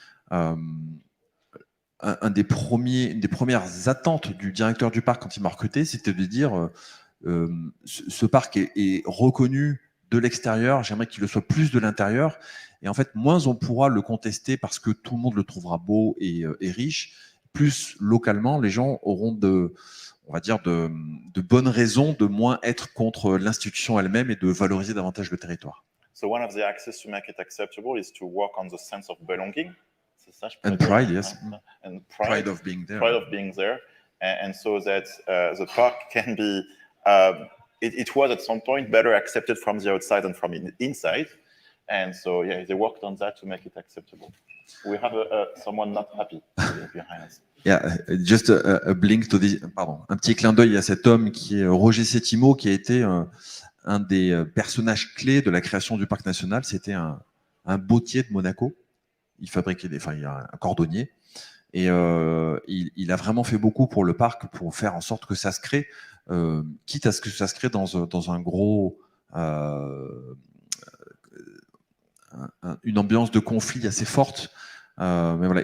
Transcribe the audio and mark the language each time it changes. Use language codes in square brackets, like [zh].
[fr] Une des premières attentes du directeur du parc quand il m'a recruté, c'était de dire ce parc est reconnu de l'extérieur, j'aimerais qu'il le soit plus de l'intérieur, et en fait, moins on pourra le contester parce que tout le monde le trouvera beau et riche, plus localement, les gens auront on va dire de bonnes raisons de moins être contre l'institution elle-même et de valoriser davantage le territoire. [en] So one of the axes to make it acceptable is to work on the sense of belonging. And pride, yes. And Pride of being there. Pride of being there. And so that the park can be, it was at some point better accepted from the outside than from inside. And so, yeah, they worked on that to make it acceptable. We have someone not happy behind us. Yeah, just a blink to the, [fr] pardon, un petit clin d'œil à cet homme qui est Roger Settimo, qui a été un des personnages clés de la création du parc national. C'était un bottier de Monaco. Il fabriquait il y a un cordonnier. Et il a vraiment fait beaucoup pour le parc, pour faire en sorte que ça se crée, quitte à ce que ça se crée dans un gros, une ambiance de conflit assez forte. Mais voilà.